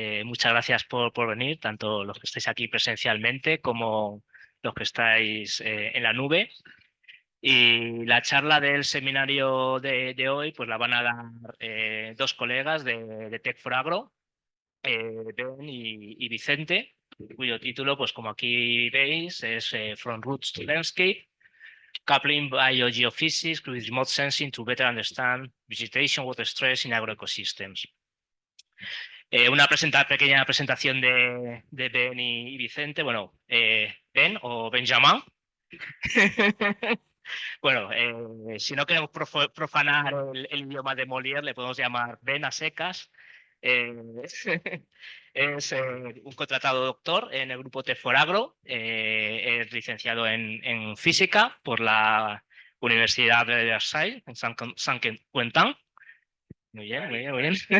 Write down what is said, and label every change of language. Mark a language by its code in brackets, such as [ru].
[es] Muchas gracias por venir, tanto los que estáis aquí presencialmente como los que estáis en la nube. Y la charla del seminario de hoy pues la van a dar dos colegas de Tech for Agro, Ben y Vicente, cuyo título, pues como aquí veis, es From Roots to Landscape. [en] Coupling bio-geophysics with remote sensing to better understand vegetation water stress in agro-ecosystems. [es] Una pequeña presentación de Ben y Vicente. Bueno, Ben o Benjamin. Bueno, si no queremos profanar el idioma de Molière, le podemos llamar Ben a secas. Eh, es un contratado doctor en el grupo Teforagro, es licenciado en física por la Universidad de Versailles, en Saint-Quentin. Muy bien, muy bien, muy bien.